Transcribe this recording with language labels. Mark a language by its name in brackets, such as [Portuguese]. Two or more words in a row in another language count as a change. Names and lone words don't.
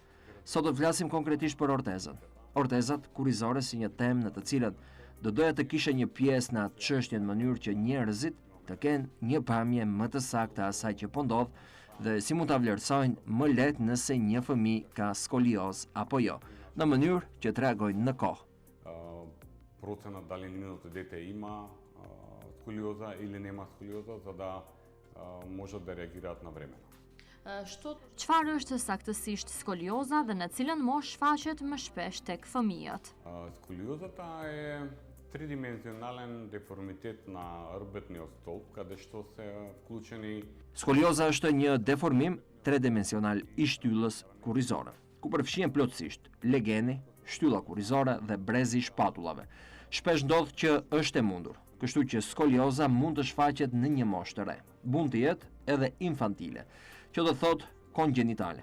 [Albanian] Sot do të flasim konkretisht për ortezën. Ortezat kurrizore si një temë në të cilat do doja të kishe një pjesë në atë çështje në mënyrë që njerëzit të kenë një pamje më të saktë asaj që po ndodh dhe si mund ta vlerësojnë më lehtë nëse një fëmijë ka skolioz apo jo, në mënyrë që të reagojnë në kohë. [Macedonian] Проценат дали нивното дете има сколиоза или нема сколиоза, за да можат да реагираат навремено. [Albanian] Çfarë është saktësisht skolioza dhe në cilën moshë shfaqet më shpesh tek fëmijët? [Macedonian] Сколиозата е тридимензионален деформитет на рбетниот столб, каде што се вклучени. [Albanian] Skolioza është një deformim tredimensional i shtyllës kurrizore, ku përfshihen plotësisht legeni, shtylla kurrizore dhe brezi i shpatullave. Shpesh ndodh që është e mundur, kështu që skolioza mund të shfaqet në një moshë të re. Mund të jetë edhe infantile, që do thotë kongjinitale.